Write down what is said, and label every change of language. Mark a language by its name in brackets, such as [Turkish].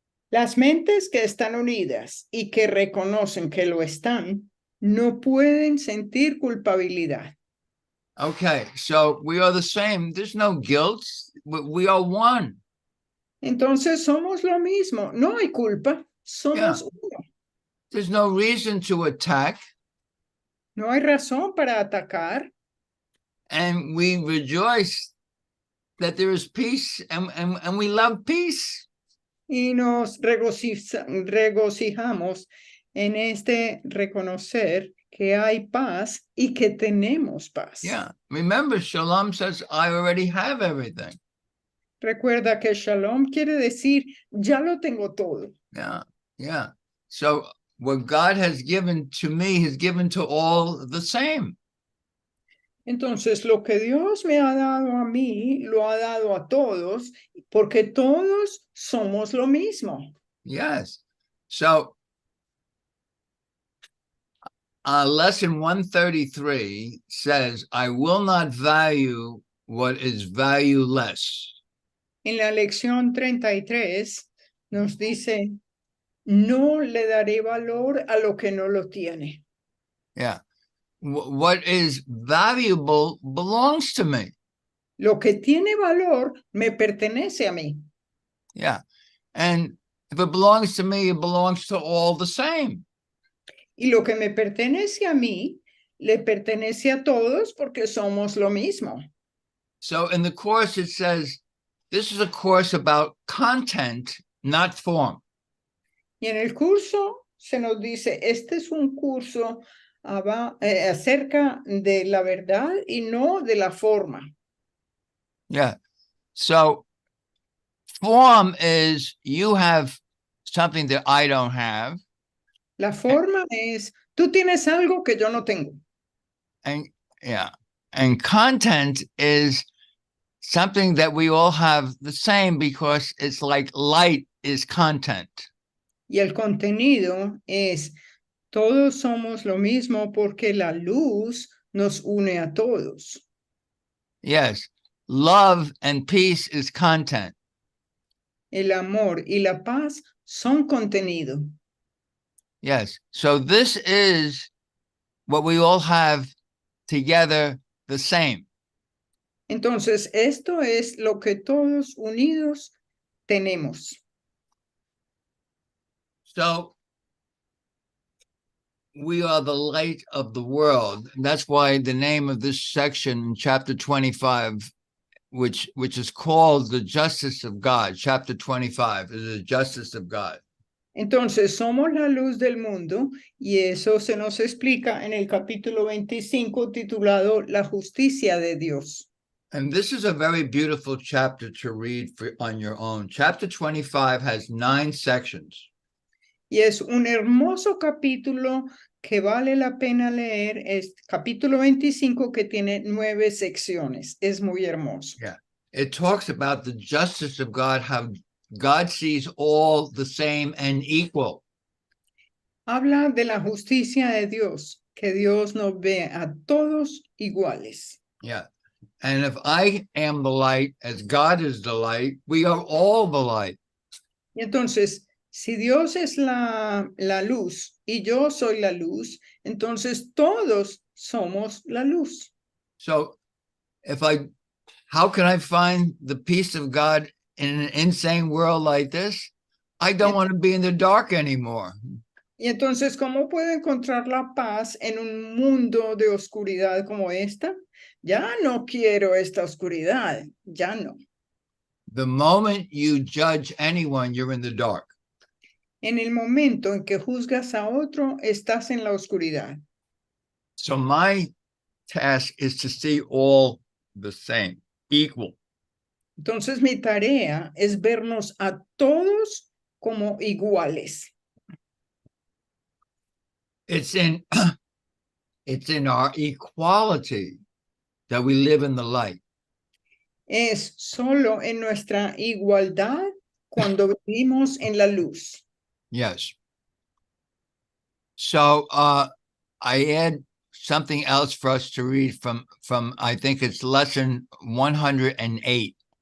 [Spanish] Las mentes que están unidas y que reconocen que lo están, no pueden sentir culpabilidad. [English] Okay, so we are the same. There's no guilt. We are one. [Spanish] Entonces somos lo mismo. No hay culpa. Somos uno. [English] There's no reason to attack. [Spanish] No hay razón para atacar. [English] And we rejoice that there is peace, and we love peace. [Spanish] Y nos regocijamos en este reconocer que hay paz y que tenemos paz. [English] Yeah. Remember, Shalom says, I already have everything. [Spanish] Recuerda que Shalom quiere decir, ya lo tengo todo. [English] Yeah. Yeah. So what God has given to me, He's given to all the same. [Spanish] Entonces, lo que Dios me ha dado a mí, lo ha dado a todos, porque todos somos lo mismo. [English] Yes. So, lesson 133 says, I will not value what is valueless. [Spanish] En la lección 33 nos dice, no le daré valor a lo que no lo tiene. [English] Yeah. What is valuable belongs to me. [Spanish] Lo que tiene valor me pertenece a mí. [English] Yeah. And if it belongs to me, it belongs to all the same. [Spanish] Y lo que me pertenece a mí, le pertenece a todos porque somos lo mismo. [English] So in the course, it says, this is a course about content, not form. [Spanish] Y en el curso se nos dice, este es un curso acerca de la verdad y no de la forma. [English] Yeah. So form is you have something that I don't have. [Spanish] La forma es, tú tienes algo que yo no tengo. [English] And yeah. And content is something that we all have the same because it's like light is content. [Spanish] Y el contenido es, todos somos lo mismo porque la luz nos une a todos. [English] Yes. Love and peace is content. [Spanish] El amor y la paz son contenido. [English] Yes. So this is what we all have together the same. [Spanish] Entonces, esto es lo que todos unidos tenemos. [English] So we are the light of the world. And that's why the name of this section in chapter 25, which is called the justice of God, chapter 25 is the justice of God. [Spanish] Entonces, somos la luz del mundo y eso se nos explica en el capítulo 25 titulado La justicia de Dios. [English] And this is a very beautiful chapter to read on your own. Chapter 25 has 9 sections. [Spanish] Y es un hermoso capítulo que vale la pena leer. Es capítulo 25 que tiene 9 secciones. Es muy hermoso. [English] Yeah. It talks about the justice of God, how God sees all the same and equal. [Spanish] Habla de la justicia de Dios, que Dios nos ve a todos iguales. [English] Yeah. And if I am the light, as God is the light, we are all the light. [Spanish] Y entonces, si Dios es la luz y yo soy la luz, entonces todos somos la luz. [English] So how can I find the peace of God in an insane world like this? I don't want to be in the dark anymore. [Spanish] Y entonces, ¿cómo puedo encontrar la paz en un mundo de oscuridad como esta? Ya no quiero esta oscuridad, ya no. [English] The moment you judge anyone, you're in the dark. [Spanish] En el momento en que juzgas a otro, estás en la oscuridad. [English] So my task is to see all the same, equal. [Spanish] Entonces, mi tarea es vernos a todos como iguales. [English] It's in our equality that we live in the light. [Spanish] Es solo en nuestra igualdad cuando vivimos en la luz. [English] Yes. So I add something else for us to read from I think it's lesson 108.